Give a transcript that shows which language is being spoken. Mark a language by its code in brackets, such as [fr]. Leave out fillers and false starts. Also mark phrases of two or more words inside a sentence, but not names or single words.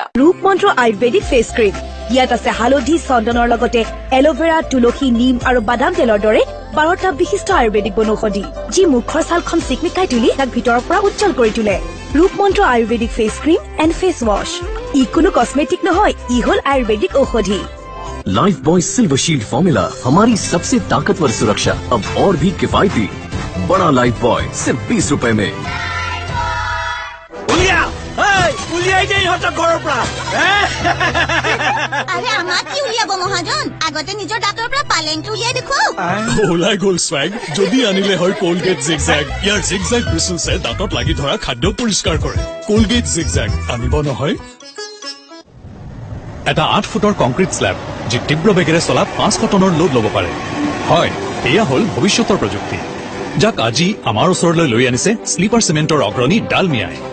[as] ৰূপমন্ত্ৰ আয়ুৰ্বেদিক ফেচ ক্ৰীম ইয়াত আছে হালধি চন্দনৰ লগতে এল'ভেৰা তুলসী নিম আৰু বাদাম তেলৰ দৰে 12টা বিশিষ্ট আয়ুৰ্বেদিক বনৌষধি যি মুখৰ ছালখন চিকমিকাই তুলি তাক ভিতৰৰ পৰা উজ্জ্বল কৰি তোলে ৰূপমন্ত্ৰ আয়ুৰ্বেদিক ফেচ ক্ৰীম এণ্ড ফেচ ৱাছ ই কোনো কসমেটিক নহয় ই হ'ল আয়ুৰ্বেদিক ঔষধি [hi] लाइफ बॉय सिल्वर शील्ड फॉर्मूला हमारी सबसे ताकतवर सुरक्षा अब और भी किफायती बड़ा लाइफ बॉय सिर्फ 20 रुपए में [as] আরে আমাক কি উলিয়াব মহাজন আগতে নিজৰ দাঁতৰ পৰা পালেংটো উলিয়াই দেখো ওলাই গ'ল স্ৱেগ যদি আনিলে হয় কোলগেট জিগজেগ ইয়াৰ জিগজেগ ব্ৰিচেলছে দাঁতত লাগি ধৰা খাদ্য পৰিষ্কাৰ কৰে কোলগেট জিগজেগ আনিব নহয় এটা 8 ফুটৰ [en] concrete slab [as] যি তীব্ৰ বেগেৰে চলা 500 টনৰ লোড ল'ব পাৰে হয়, এয়া হ'ল ভৱিষ্যতৰ প্ৰযুক্তি, যাক আজি আমাৰ ওচৰলৈ লৈ আনিছে স্লিপাৰ চিমেণ্টৰ অগ্ৰণী ডালমিয়াই।